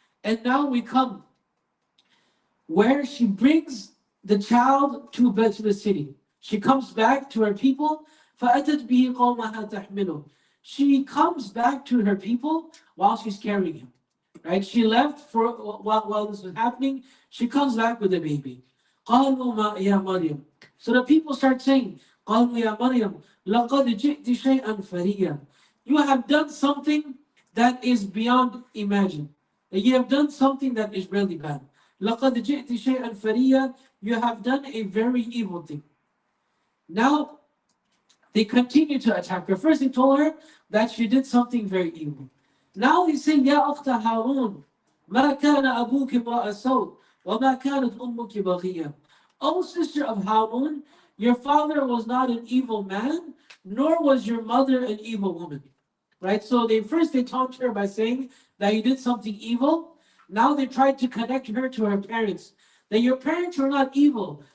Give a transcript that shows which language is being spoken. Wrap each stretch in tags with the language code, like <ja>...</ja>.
<en>And now we come where she brings the child to the city. She comes back to her people.</en> <ar>فَأَتَتْ بِهِ قَوْمَهَا تَحْمِلُهُ.</ar> <en>She comes back to her people while she's carrying him. Right? She left for while this was happening. She comes back with the baby.</en> <ar>قَالُوا مَا يَا مَرْيَمْ.</ar> <en>So the people start saying,</en> <ar>قَالُوا يَا مَرْيَمْ لَقَدْ جِئْتِ شَيْئًا فَرِيًّا.</ar> <en>You have done something that is beyond imagine. You have done something that is really bad.</en> <ar>لَقَدْ جِئْتِ شَيْئًا فَرِيًّا.</ar> <en>You have done a very evil thing. Now, they continue to attack her. First, they told her that she did something very evil. Now they say,</en> <ar>يَا أُخْتَ هَارُونَ مَا كَانَ أَبُوكِ امْرَأَ سَوْءٍ وَمَا كَانَتْ أُمُّكِ بَغِيًّا.</ar> <en>O sister of Harun, your father was not an evil man, nor was your mother an evil woman. Right? So they taunted her by saying that you did something evil. Now they tried to connect her to her parents. That your parents were not evil.</en>